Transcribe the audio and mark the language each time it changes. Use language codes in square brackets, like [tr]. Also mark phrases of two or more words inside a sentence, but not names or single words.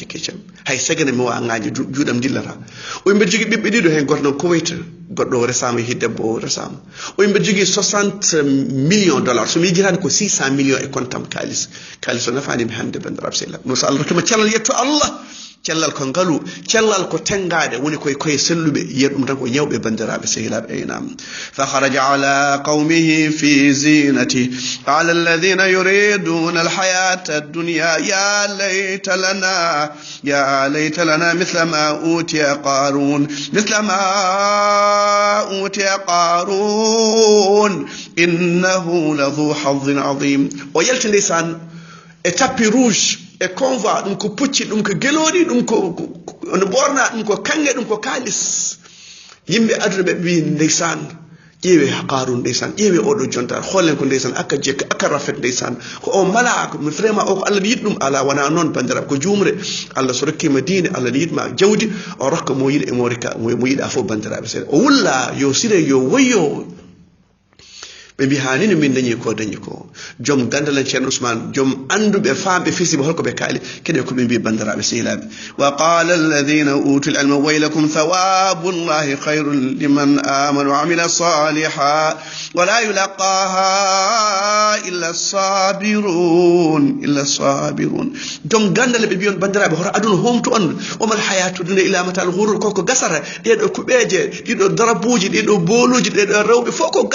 [ff] keecam hay sagane mi wawa ŋañde juuɗam dillata o mbeɗa jogui ɓiɓɓe ɗiɗo hen goto noon Kuwait goɗɗo resama yehi debbo o resama o mbeɗa jogui 60 millions dollars so mi yejitani ko 600 millions e compte am kalis o nafanimi hande bandiraɓe sehilaa no so Allah rokkima cellal yetto Allah cellal ko ngalu cellal ko tengade woni koye selluɓe yiya ɗum tan ko ñawɓe bandiraɓe sehilaɓe aynam [ar] فخرج على قومه في زينته قال الذين يريدون الحياة الدنيا يا ليت لنا مثل ما أوتي قارون إنه لذو حظ عظيم [ff] o yalti ndeysaan e [fr] tapis rouge [ff] e convoi ɗum ko pucci ɗum ko gelooɗi ɗum ko no borna ɗum ko kange ɗum ko kalis yimɓe aduna ɓe wi ndeysan ƴeewe Qarun ndeysan ƴeewe oɗo jontar hollen ko ndeysan aka jekka aka rafet ndeysan ko o malaka vraiment o ko Allah yiɗi ɗum ala wona noon bandiraɓe ko jumre Allah so rokkima diine Allah ne yiɗma jawdi o rokka mo yiɗi e mo yiɗa fof bandiraɓe seeɗa o wulla yo sire yo woyyo ɓe mbi hanino min dañi ko dañi ko joom gandalan ceerno ousmane joom anduɓe famɓe fisiɓe holko ɓe kaali kene ko ɓe mbi bandiraɓe sehilaɓe [ar] وقال الذين أوتوا العلم ويلكم ثواب الله خير لمن آمن وعمل صالحا ولا يلقاها إلا الصابرون [ff] joom gandale ɓe mbiyon bandiraɓe hoto aduna homtu on [ar] وما الحياة الدنيا إلا متاع الغرور [ff] koko gasara ɗeɗo kuɓeje ɗiɗo darabuji ɗiɗo boluji ɗeɗo rewɓe fof ko